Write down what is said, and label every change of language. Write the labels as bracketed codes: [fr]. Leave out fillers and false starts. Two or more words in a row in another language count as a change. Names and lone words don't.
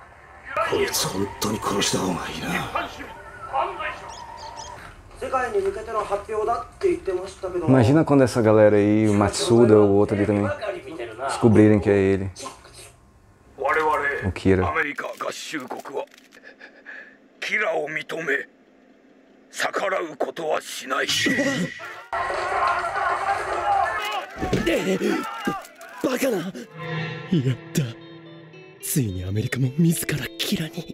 [pt] Imagina quando essa galera aí, o Matsuda ou o outro ali também, descobrirem que é ele. O Kira. [ja] 逆らうことはしない。バカな。やった。ついにアメリカも自らキラに。